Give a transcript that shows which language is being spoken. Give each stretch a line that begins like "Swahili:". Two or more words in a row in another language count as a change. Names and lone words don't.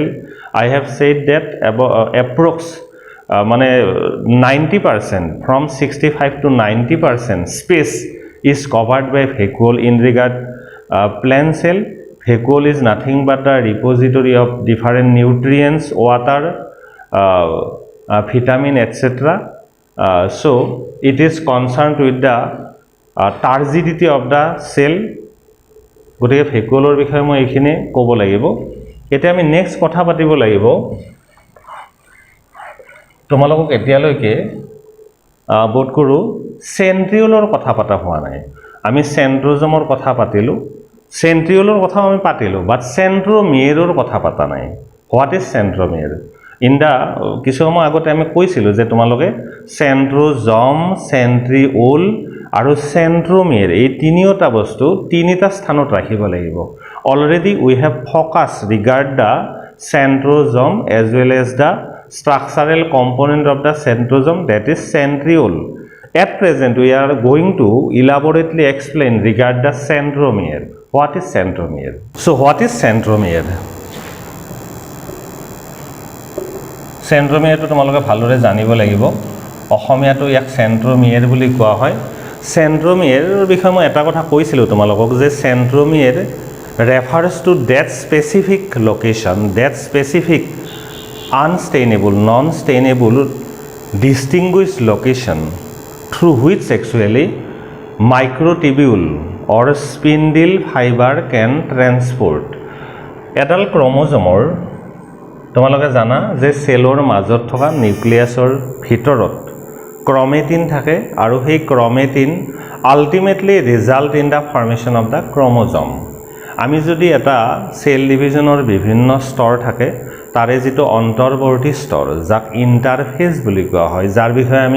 English: I have said that approx 90% from 65 to 90% space is covered by vacuole in regard plant cell. Vacuole is nothing but the repository of different nutrients, water, vitamin etc. So it is concerned with the turgidity of the cell.
Assamese: গতিকে ভেকুওলৰ বিষয়ে মই এইখিনি ক'ব লাগিব এতিয়া আমি নেক্সট কথা পাতিব লাগিব তোমালোকক এতিয়ালৈকে বোধ কৰো সেন্ট্ৰিওলৰ কথা পাতা হোৱা নাই আমি সেন্ট্ৰোজমৰ কথা পাতিলো সেন্ট্ৰিওলৰ কথা আমি পাতিলো বাট সেন্ট্ৰোমিয়েৰৰ কথা পাতা নাই
English: what is centromere in the
Assamese: কিছু সময় আগতে আমি কৈছিলোঁ যে তোমালোকে চেন্ট্ৰোজম চেন্ট্ৰিঅল আৰু চেন্ট্ৰোমিয়াৰ এই তিনিওটা বস্তু তিনিটা স্থানত ৰাখিব লাগিব
English: already we have focus regard the centrosome as well as the structural component of the centrosome, that is centriole. At present we are going to elaborately explain regard the centromere. What is centromere? So what is centromere? Centromere to
Assamese: তোমালোকে ভালদৰে জানিব লাগিব অসমীয়াটো ইয়াক
English: centromere
Assamese: বুলি কোৱা হয়
English: centromere
Assamese: বিষয়ে মই এটা কথা কৈছিলোঁ তোমালোকক যে
English: centromere refers to that specific location, that specific unstainable, non-stainable, distinguished location through which actually microtubule or spindle fiber can transport.
Assamese: এডাল ক্ৰমোজমৰ তোমালোকে জানা যে সেলৰ মাজত থকা নিউক্লিয়াছৰ ভিতৰত ক্ৰমেটিন থাকে আৰু সেই ক্ৰমেটিন
English: ultimately result in the formation of the chromosome
Assamese: আমি যদি এটা সেল ডিভিজনৰ বিভিন্ন স্তৰ থাকে তাৰে যেটো অন্তৰ্বৰ্তী স্তৰ যাক ইন্টাৰফেস বুলি কোৱা হয় যাৰ বিষয়ে আমি